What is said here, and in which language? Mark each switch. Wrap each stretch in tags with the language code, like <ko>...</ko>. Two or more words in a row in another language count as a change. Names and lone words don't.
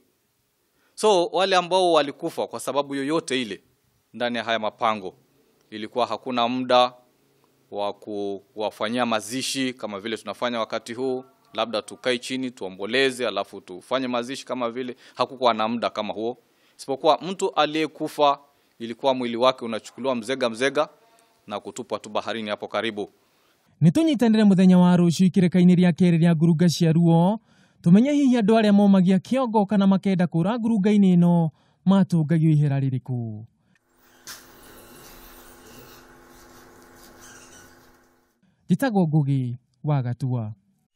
<sw>So wale ambao walikufa kwa sababu yoyote ile ndani ya haya mapango, ilikuwa hakuna muda wa kuwafanyia mazishi kama vile tunafanya wakati huu, labda tukae chini tuomboleze alafu tufanye mazishi kama vile. Hakukuwa na muda kama huo, isipokuwa mtu aliyekufa ilikuwa mwili wake unachukuliwa mzega na kutupwa tu baharini hapo karibu.</sw> <ki>Nĩtũnyitanĩre mũthenya wa rũciũ ikĩrĩka-inĩ rĩa kerĩ rĩa ngurunga cia Ruo tũmenye hihi andũ arĩa momagia kĩongo kana makenda kũra ngurunga-inĩ ĩno matũngagio ihera rĩrĩkũ. Njĩtagwo Ngũgĩ wa Gatua.</ki>